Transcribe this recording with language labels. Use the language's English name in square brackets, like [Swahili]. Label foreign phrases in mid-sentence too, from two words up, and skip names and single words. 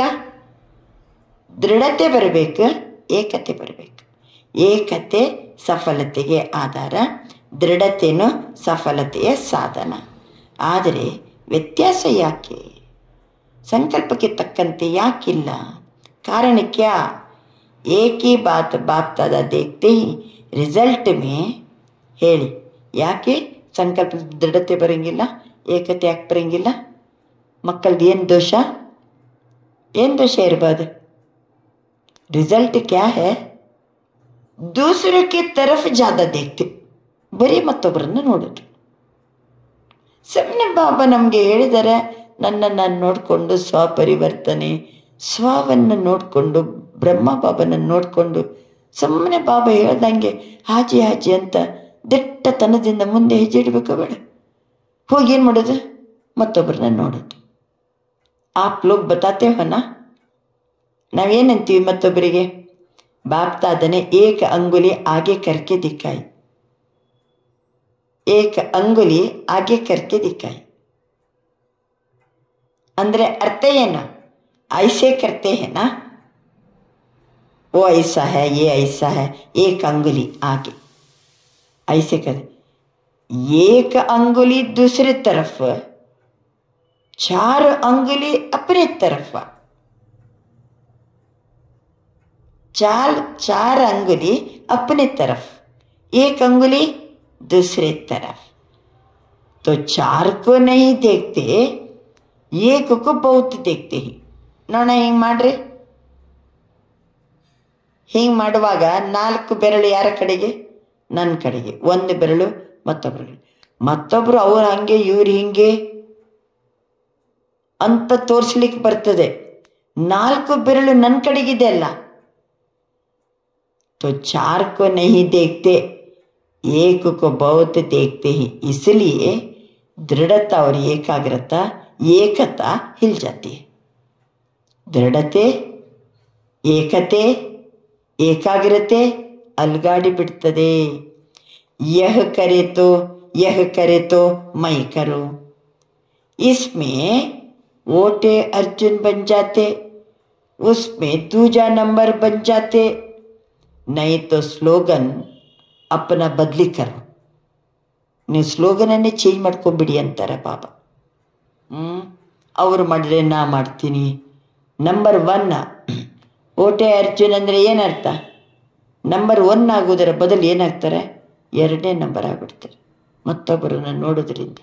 [Kannada] ದೃಢತೆ ಬರಬೇಕು, ಏಕತೆ ಬರಬೇಕು. ಏಕತೆ ಸಫಲತೆಗೆ ಆಧಾರ, ದೃಢತೆಯೂ ಸಫಲತೆಯ ಸಾಧನ. ಆದರೆ ವ್ಯತ್ಯಾಸ ಯಾಕೆ? ಸಂಕಲ್ಪಕ್ಕೆ ತಕ್ಕಂತೆ ಯಾಕಿಲ್ಲ? [Hindi] कारण क्या? एक ही बात बाप दादा देखते ही रिजल्ट में [Kannada] ಹೇಳಿ, ಯಾಕೆ ಸಂಕಲ್ಪ ದೃಢತೆ ಬರಂಗಿಲ್ಲ, ಏಕತೆ ಯಾಕೆ ಬರಂಗಿಲ್ಲ? ಮಕ್ಕಳದ್ದು ಏನು ದೋಷ? ಏನು ದೋಷ ಇರ್ಬೋದು? [Hindi] रिजल्ट क्या है? दूसरों की तरफ ज़्यादा देखते, [Kannada] ಬರೀ ಮತ್ತೊಬ್ಬರನ್ನು ನೋಡೋದು. ಸುಮ್ಮನೆ ಬಾಬಾ ನಮಗೆ ಹೇಳಿದರೆ ನನ್ನನ್ನು ನೋಡಿಕೊಂಡು ಸ್ವಪರಿವರ್ತನೆ, ಸ್ವವನ್ನು ನೋಡಿಕೊಂಡು ಬ್ರಹ್ಮ ಬಾಬನನ್ನು ನೋಡಿಕೊಂಡು ಸುಮ್ಮನೆ ಬಾಬಾ ಹೇಳ್ದಂಗೆ [Hindi] हाँजी हाँजी [Kannada] ಅಂತ ದಿಟ್ಟತನದಿಂದ ಮುಂದೆ ಹೆಜ್ಜೆ ಇಡಬೇಕು ಬೇಡ. ಹೋಗಿ ಏನು ಮಾಡೋದು? ಮತ್ತೊಬ್ಬರನ್ನ ನೋಡೋದು. [Hindi] आप लोग बताते हो ना, [Kannada] ನಾವೇನಂತೀವಿ ಮತ್ತೊಬ್ಬರಿಗೆ? [Hindi] बाप दादाने एक अंगुली आगे करके दिखाई, एक अंगुली आगे करके दिखाई [Kannada] ಅಂದ್ರೆ ಅರ್ಥ ಏನು? [Hindi] ऐसे करते हैं ना, वो ऐसा है, ये ऐसा है, एक अंगुली आगे ऐसे कर, एक अंगुली दूसरे तरफ, 4 अंगुली अपने तरफ, 4 अंगुली अपने तरफ, एक अंगुली दूसरे तरफ. तो 4 को नहीं देखते, एक को बहुत देखते ही. [Kannada] ನೋಡ ಹಿಂಗೆ ಮಾಡ್ರಿ. ಹಿಂಗೆ ಮಾಡುವಾಗ 4 ಬೆರಳು ಯಾರ ಕಡೆಗೆ? ನನ್ನ ಕಡೆಗೆ. 1 ಬೆರಳು ಮತ್ತೊಬ್ಬರು, ಮತ್ತೊಬ್ಬರು ಅವ್ರು ಹಂಗೆ ಇವ್ರು ಹಿಂಗೆ ಅಂತ ತೋರಿಸ್ಲಿಕ್ಕೆ ಬರ್ತದೆ. 4 ಬೆರಳು ನನ್ನ ಕಡೆಗಿದೆ ಅಲ್ಲ. [Hindi] तो 4 को नहीं देखते, एक को बहुत देखते ही. इसलिए दृढ़ता और एकाग्रता, एकता हिल जाती है. दृढ़ते, [Kannada] ಏಕತೆ, ಏಕಾಗ್ರತೆ ಅಲ್ಗಾಡಿ ಬಿಡ್ತದೆ. [Hindi] यह करे तो मैं करूँ, इसमें वोटे अर्जुन बन जाते, उसमें दूजा नंबर बन जाते. नहीं तो स्लोगन अपना बदली करो. [Kannada] ನೀವು ಸ್ಲೋಗನನ್ನೇ ಚೇಂಜ್ ಮಾಡ್ಕೊಂಬಿಡಿ ಅಂತಾರೆ ಬಾಬಾ. ಅವರು ಮಾಡಿದ್ರೆ ನಾ ಮಾಡ್ತೀನಿ. ನಂಬರ್ 1 ಓಟೆ ಅರ್ಜುನ್ ಅಂದರೆ ಏನರ್ಥ? ನಂಬರ್ 1 ಆಗೋದರ ಬದಲು ಏನಾಗ್ತಾರೆ? 2ನೇ ನಂಬರ್ ಆಗಿಬಿಡ್ತಾರೆ ಮತ್ತೊಬ್ಬರನ್ನು ನೋಡೋದ್ರಿಂದ.